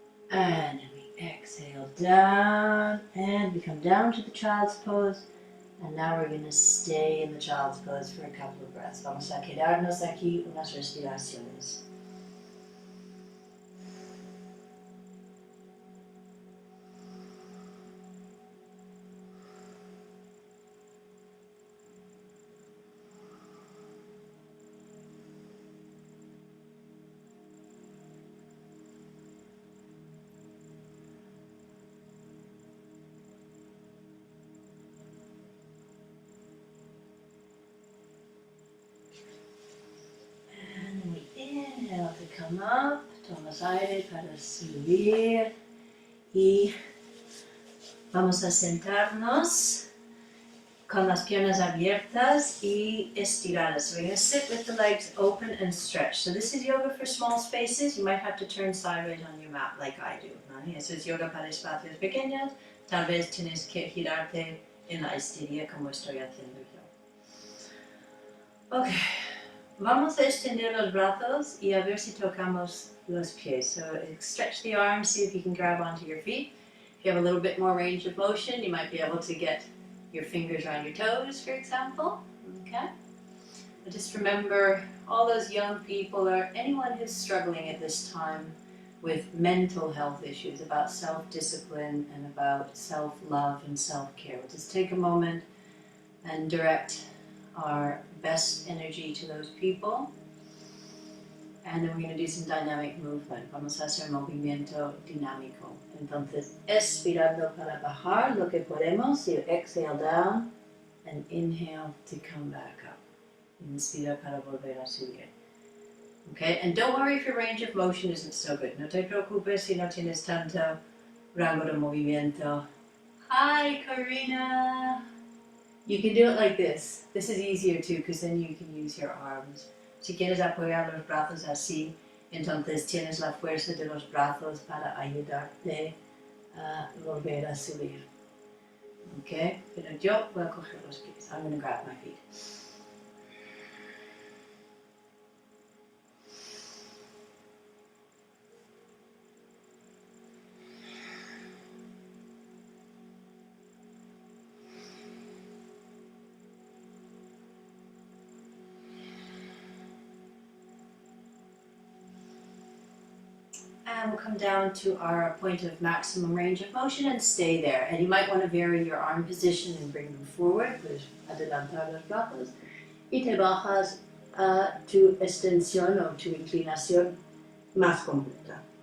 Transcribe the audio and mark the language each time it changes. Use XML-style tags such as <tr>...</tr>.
<en>And then we exhale down, and we come down to the child's pose. And now we're going to stay in the child's pose for a couple of breaths.</en> <es>Vamos a quedarnos aquí unas respiraciones.</es> <en>Inhale to come up,</en> <es>tomas aire para subir y vamos a sentarnos con las piernas abiertas y estiradas.</es> <en>So we're going to sit with the legs open and stretch. So this is yoga for small spaces. You might have to turn sideways on your mat like I do.</en> <es>¿Vale? Eso es yoga para espacios pequeños. Tal vez tienes que girarte en la esterilla como estoy haciendo yo. Ok. Vamos a extender los brazos y a ver si tocamos los pies.</es> <en>So stretch the arms, see if you can grab onto your feet. If you have a little bit more range of motion, you might be able to get your fingers around your toes, for example. Okay? But just remember, all those young people or anyone who's struggling at this time with mental health issues, about self-discipline and about self-love and self-care. We'll just take a moment and direct our best energy to those people. And then we're going to do some dynamic movement.</en> <es>Vamos a hacer movimiento dinámico. Entonces, expirando para bajar lo que podemos.</es> <en>You exhale down and inhale to come back up.</en> <es>Inspira para volver a subir.</es> <en>Okay, and don't worry if your range of motion isn't so good.</en> <es>No te preocupes si no tienes tanto rango de movimiento.</es> <en>Hi, Karina! You can do it like this. This is easier too, because then you can use your arms.</en> <es>Si quieres apoyar los brazos así, entonces tienes la fuerza de los brazos para ayudarte a volver a subir. Okay? Pero yo voy a coger los pies.</es> <en>I'm going to grab my feet. And we'll come down to our point of maximum range of motion and stay there. And you might want to vary your arm position and bring them forward.</en> <es>Pues adelantar los brazos. Y te bajas a tu extensión o tu inclinación más completa.</es>